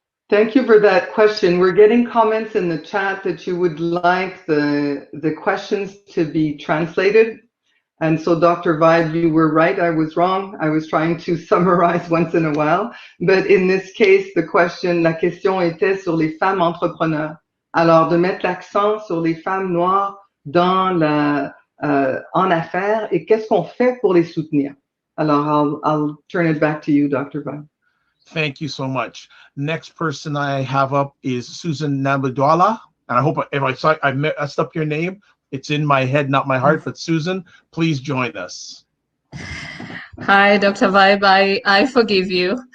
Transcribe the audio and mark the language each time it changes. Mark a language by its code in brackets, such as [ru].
[en] Thank you for that question. We're getting comments in the chat that you would like the questions to be translated. And so, Dr. Vibe, you were right, I was wrong. I was trying to summarize once in a while. But in this case, [fr] la question était sur les femmes entrepreneurs. Alors, de mettre l'accent sur les femmes noires dans en affaires et qu'est-ce qu'on fait pour les soutenir? [en] Alors, I'll turn it back to you, Dr. Vibe. Thank you so much. Next person I have up is Susan Nambudwala. And I hope if I messed up your name, it's in my head, not my heart. But Susan, please join us. Hi, Dr. Vibe. I forgive you.